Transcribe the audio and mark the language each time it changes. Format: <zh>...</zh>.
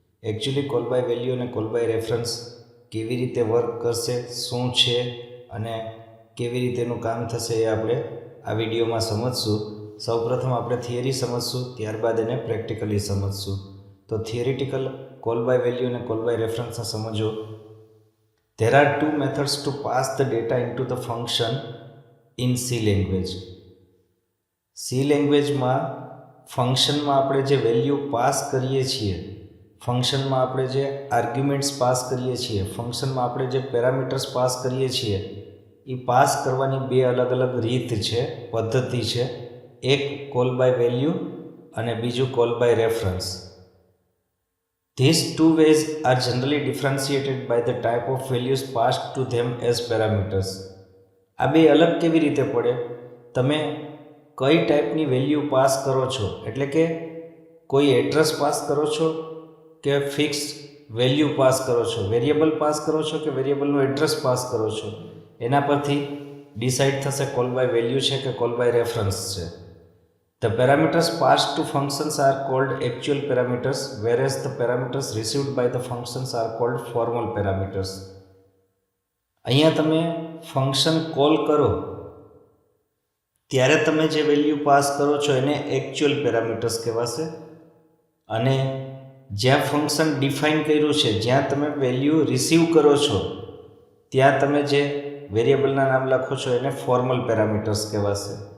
<gu>Actually call by value અને call by reference કેવી રીતે વર્ક કરશે, શું છે અને કેવી રીતે એનું કામ થશે એ આપણે આ વિડીયોમાં સમજશું. સૌપ્રથમ આપણે થિયરી સમજશું, ત્યારબાદ એને પ્રેક્ટિકલી સમજશું. તો થિયરિટિકલ કોલ બાય વેલ્યુ અને કોલ બાય રેફરન્સને સમજો.</gu> <en>There are two methods to pass the data into the function in C language.</en> <gu>C લેંગ્વેજમાં ફંક્શનમાં આપણે જે વેલ્યુ પાસ કરીએ છીએ, ફંક્શનમાં આપણે જે આર્ગ્યુમેન્ટ્સ પાસ કરીએ છીએ, ફંક્શનમાં આપણે જે પેરામીટર્સ પાસ કરીએ છીએ, એ પાસ કરવાની બે અલગ અલગ રીત છે, પદ્ધતિ છે. એક કોલ બાય વેલ્યુ અને બીજું call by reference.</gu> <en>These two ways are generally differentiated by the type of values passed to them as parameters.</en> <gu>આ બે અલગ કેવી રીતે પડે? તમે કઈ ટાઈપની વેલ્યુ પાસ કરો છો, એટલે કે કોઈ એડ્રેસ પાસ કરો છો કે ફિક્સ વેલ્યુ પાસ કરો છો, વેરિયેબલ પાસ કરો છો કે વેરિયેબલનું એડ્રેસ પાસ કરો છો, એના પરથી ડિસાઇડ થશે કોલ બાય વેલ્યુ છે કે કોલ બાય રેફરન્સ છે.</gu> <en>The parameters passed to functions are called actual parameters, whereas the parameters received by the functions are called formal parameters.</en> <gu>અહીંયા તમે ફંક્શન કોલ કરો ત્યારે તમે જે વેલ્યુ પાસ કરો છો એને એકચ્યુઅલ પેરામીટર્સ કહેવાશે, અને જ્યાં ફંક્શન ડિફાઇન કર્યું છે, જ્યાં તમે વેલ્યુ રિસીવ કરો છો ત્યાં તમે જે વેરિયેબલના નામ લખો છો એને ફોર્મલ પેરામીટર્સ કહેવાશે.</gu>